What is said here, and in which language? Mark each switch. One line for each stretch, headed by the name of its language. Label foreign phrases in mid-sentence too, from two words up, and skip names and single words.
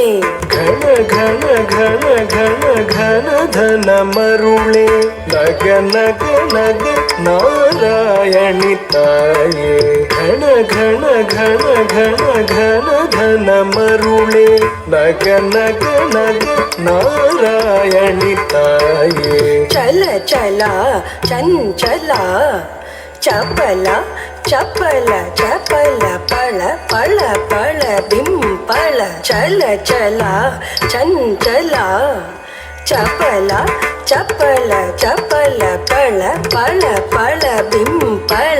Tamil: கண கண கண கண கணதன மருளே நக நக நக நாராயணி தாயே கண கண கண கண கணதன மருளே நக நக நக நாராயணி தாயே
Kannada: ಚಲ ಚಲ ಚಂಚಲ ಚಪಲ ಚಪಲ ಚಪಲ ಪಳ ಪಳ ಪಳ ಬಿಂಪಳ ಚಲ ಚಲ ಚಂಚಲ ಚಪಲ ಚಪಲ ಚಪಲ ಪಳ ಪಳ ಪಳ ಬಿಂಪಳ